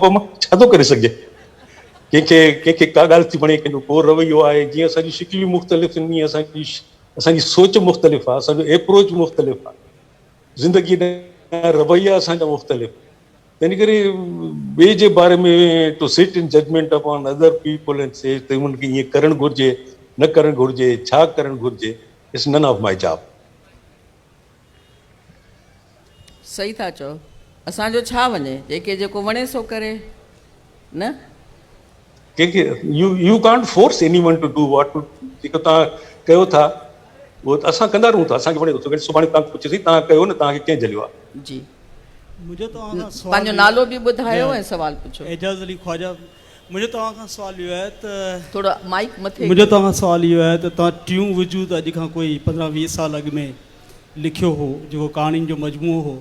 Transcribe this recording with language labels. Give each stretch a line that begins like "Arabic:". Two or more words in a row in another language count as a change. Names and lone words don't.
Sindhi: बाबा, मां छा थो करे सघे? कंहिंखे का ॻाल्हि थी वणे, कंहिंजो को रवैयो आहे. जीअं असांजी शिकिलियूं मुख़्तलिफ़ आहिनि, असांजी सोच मुख़्तलिफ़ आहे, असांजो एप्रोच मुख़्तलिफ़ आहे, ज़िंदगी जा रवैया असांजा मुख़्तलिफ़. तंहिं करे ॿिए जे बारे में
English: to sit in judgment upon other people and say
Sindhi: त उनखे ईअं करणु घुरिजे न करणु घुरिजे छा करणु घुरिजे
English: it's none of my job.
Sindhi: सही था चओ. असांजो छा वञे, जेके जेको वणे सो करे न. कंहिंखे
English: you can't force any one to do what
Sindhi: जेको तव्हां कयो था उहो असां कंदा रहूं था. असांखे वणे थो सुभाणे तव्हां पुछे तव्हां कयो न तव्हांखे कंहिं झलियो आहे. जी मुझे तव्हां खां पंहिंजो नालो बि ॿुधायो ऐं सवाल पुछो. एजाज़ अली ख्वाजा. मुंहिंजो तव्हां खां सुवाल इहो आहे त थोरो माइक मथे. मुंहिंजो तव्हां खां सुवाल इहो आहे त तव्हां टियूं वजूद अॼु खां कोई 15-20 साल अॻु में लिखियो हो जेको कहाणियुनि जो मजमूओ हो.